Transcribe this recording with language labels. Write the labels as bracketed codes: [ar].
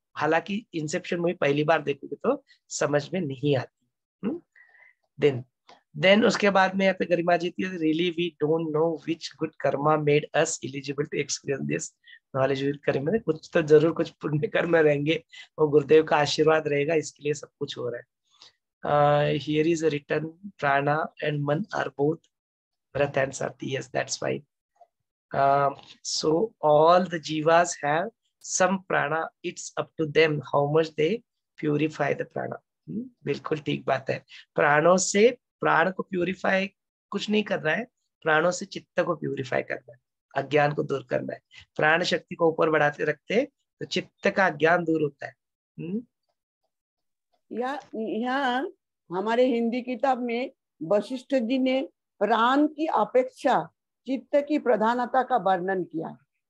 [hi] हालांकि Inception movie पहली बार देखोगे तो समझ में नहीं आती। [en] then [hi] उसके बाद में यहाँ पे गरिमा जी थी, [en] Really we don't know which good karma made us eligible to experience this knowledge with karma. [hi] कुछ तो जरूर कुछ पुण्य कर्म रहेंगे, वो गुरुदेव का आशीर्वाद रहेगा, इसके लिए सब कुछ हो रहा है। [en] Here is a written prana and man are both breath and sati. Yes, that's right. So all the jivas have some prana. It's up to them how much they purify the prana. [hi] बिल्कुल ठीक बात है। प्राणों से प्राण को purify कुछ नहीं कर रहा है, प्राणों से चित्त को प्यूरिफाई करना है, अज्ञान को दूर करना है। प्राण शक्ति को ऊपर बढ़ाते रखते तो चित्त का अज्ञान दूर होता है। यहाँ हमारे हिंदी किताब में वशिष्ठ जी ने प्राण की अपेक्षा चित्त की प्रधानता का वर्णन किया है।